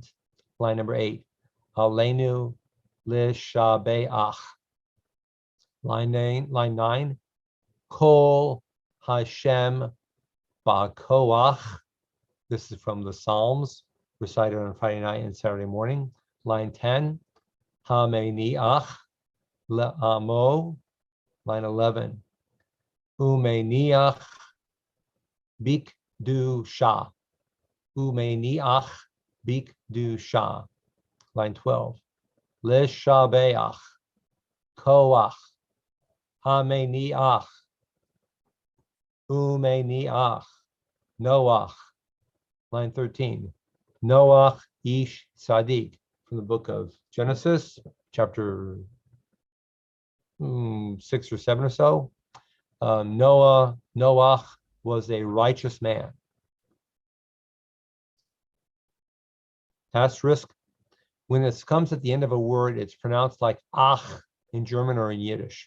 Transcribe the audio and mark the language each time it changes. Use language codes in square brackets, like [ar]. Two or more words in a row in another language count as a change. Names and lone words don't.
[en] Line number 8, [he] עלינו לשבח. [en] Line 9, [he] קול השם בכח. [en] This is from the Psalms, recited on Friday night and Saturday morning. Line 10, [he] המניח לעמו. [en] Line 11, [he] ומניח בקדושה. ומניח בקדושה. [en] Line 12, [he] לשבח כח המניח ומניח נח. [en] Line 13, [he] נח איש צדיק, [en] from the book of Genesis, chapter 6 or 7 or so. Noach was a righteous man. Asterisk, when this comes at the end of a word, it's pronounced like ach in German or in Yiddish.